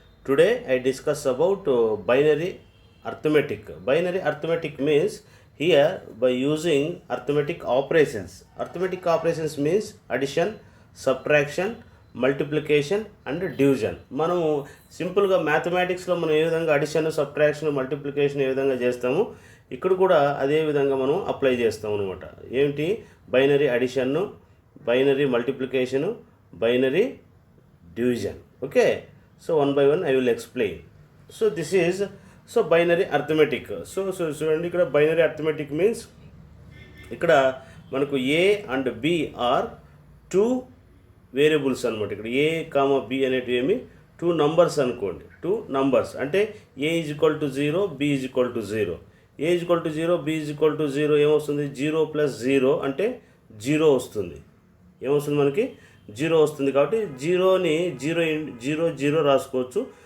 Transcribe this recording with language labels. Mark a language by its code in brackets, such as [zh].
[en] Today I discuss about binary arithmetic. Binary arithmetic means here by using arithmetic operations. Arithmetic operations means addition, subtraction, multiplication and division. [te] మనము సింపుల్గా మ్యాథమెటిక్స్లో మనం ఏ విధంగా addition, subtraction, multiplication ఏ విధంగా చేస్తామో ఇక్కడ కూడా అదే విధంగా మనం అప్లై చేస్తాం అనమాట. ఏంటి binary అడిషన్ను, binary multiplication, binary division. [en] Okay, so one by one I will explain. So this is binary arithmetic. [te] చూడండి ఇక్కడ [en] binary arithmetic means [te] ఇక్కడ మనకు [en] a and b are two [te] variables అనమాట. ఇక్కడ a కామా b అనేటివి ఏమి టూ నంబర్స్ అనుకోండి. Two numbers అంటే a is equal to 0, b is equal to 0. a is equal to 0, b is equal to 0 ఏమొస్తుంది? 0 plus 0 అంటే 0 వస్తుంది. ఏమొస్తుంది మనకి? 0 వస్తుంది. కాబట్టి జీరోని జీరో రాసుకోవచ్చు.